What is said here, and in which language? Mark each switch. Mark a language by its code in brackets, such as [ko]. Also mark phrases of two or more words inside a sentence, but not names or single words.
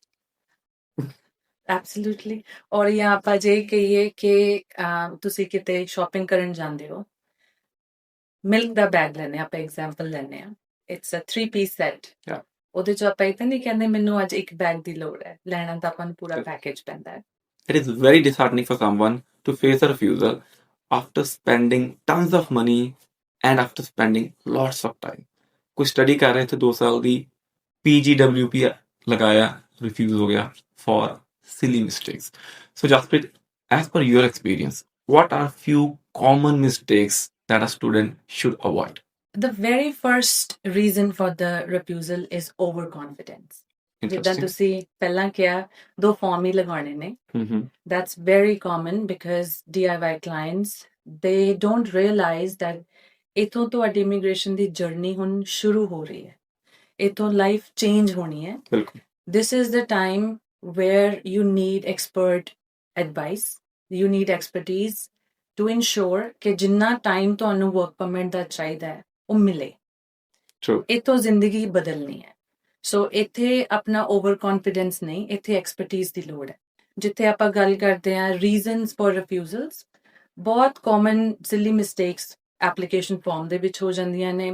[en] Absolutely. [pa] ਔਰ ਜਾਂ ਆਪਾਂ ਜੇ ਕਹੀਏ ਕਿ ਤੁਸੀਂ ਕਿਤੇ ਸ਼ਾਪਿੰਗ ਕਰਨ ਜਾਂਦੇ ਹੋ, ਮਿਲਕ ਦਾ ਬੈਗ ਲੈਣੇ ਆਪਾਂ ਐਗਜ਼ਾਮਪਲ ਲੈਣੇ ਆ, [en] it's a 3-piece set. [pa] ਉਹਦੇ ਚ ਆਪਾਂ ਇਹ ਤਾਂ ਨਹੀਂ ਕਹਿੰਦੇ ਮੈਨੂੰ ਅੱਜ ਇੱਕ ਬੈਗ ਦੀ ਲੋੜ ਹੈ, ਲੈਣਾ ਤਾਂ ਆਪਾਂ ਨੂੰ ਪੂਰਾ ਪੈਕੇਜ ਪੈਂਦਾ ਹੈ. [en] It is very disheartening for someone to face a refusal after spending tons of money and after spending lots of time. [pa] ਕੋਈ ਸਟੱਡੀ ਕਰ ਰਹੇ ਥੇ 2 ਸਾਲ ਦੀ, PGWP ਲਗਾਇਆ, ਰਿਫਿਊਜ਼ ਹੋ ਗਿਆ [en] for silly mistakes. So Jaspreet, as per your experience, what are few common mistakes that a student should avoid? The very first reason for the refusal is overconfidence. [pa] ਜਿੱਦਾਂ ਤੁਸੀਂ ਪਹਿਲਾਂ ਕਿਹਾ 2 ਫਾਰਮ ਹੀ ਲਗਾਉਣੇ ਨੇ. [en] That's very common because DIY clients, they don't realize that [pa] इथों ਤੁਹਾਡੀ ਇਮੀਗ੍ਰੇਸ਼ਨ ਦੀ ਜਰਨੀ ਹੁਣ ਸ਼ੁਰੂ ਹੋ ਰਹੀ ਹੈ, ਇਥੋਂ [en] life change [pa] ਹੋਣੀ ਹੈ। ਬਿਲਕੁਲ [en] This is the time where you need expert advice, you need expertise to ensure [pa] ਕਿ ਜਿੰਨਾ ਟਾਈਮ ਤੁਹਾਨੂੰ ਵਰਕ ਪਰਮਿਟ ਦਾ ਚਾਹੀਦਾ ਹੈ ਉਹ ਮਿਲੇ। ਟਰੂ ਇਥੋਂ ਜ਼ਿੰਦਗੀ ਬਦਲਣੀ ਹੈ। ਸੋ ਇੱਥੇ ਆਪਣਾ [en] over confidence [pa] ਨਹੀਂ, ਇੱਥੇ ਐਕਸਪਰਟੀਜ਼ ਦੀ ਲੋੜ ਹੈ। ਜਿੱਥੇ ਆਪਾਂ ਗੱਲ ਕਰਦੇ ਹਾਂ [en] reasons for refusals, [pa] ਬਹੁਤ [en] common silly mistakes application form [pa] ਦੇ ਵਿੱਚ ਹੋ ਜਾਂਦੀਆਂ ਨੇ।